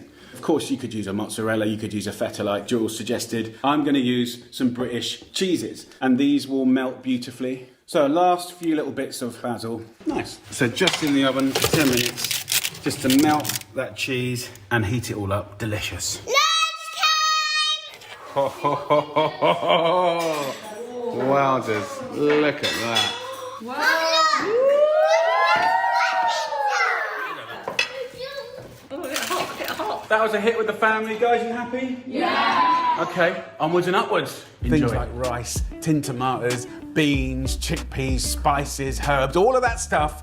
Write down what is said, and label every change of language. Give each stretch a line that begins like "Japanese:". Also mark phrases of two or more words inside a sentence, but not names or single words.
English: Of course, you could use a mozzarella, you could use a feta like Jules suggested. I'm going to use some British cheeses, and these will melt beautifully. So last few little bits of basil. Nice. So just in the oven for 10 minutes. Just to melt that cheese and heat it all up. Delicious. Lunchtime! Ho, ho, ho, ho, ho, ho. Wowzers. Look at that. That was a hit with the family, guys. You happy? Yeah. Okay, onwards and upwards. Enjoy. Things like rice, tin tomatoes, beans, chickpeas, spices, herbs, all of that stuff.